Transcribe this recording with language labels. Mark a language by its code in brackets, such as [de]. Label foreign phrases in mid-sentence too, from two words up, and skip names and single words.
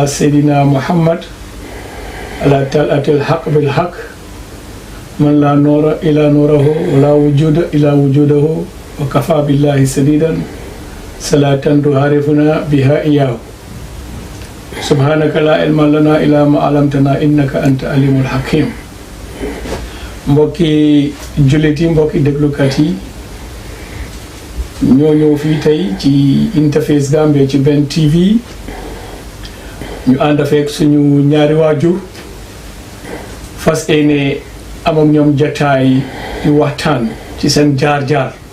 [ar] سيدنا محمد على طلعة الحق بالحق من لا نور إلى نوره ولا وجود إلى وجوده وكفى بالله سديدا صلاة تعرفنا بها إياه سبحانك لا علم لنا إلا ما علمتنا إنك أنت عليم الحكيم [wo] mbokki jullit yi mbokki déglukat yi ñoo ñëw fii tey ci Interface Gambia ci Ben TV ñu ànd fekk suñu ñaari waajur fas yéene am ak ñoom jataay di waxtaan ci seen jaar-jaar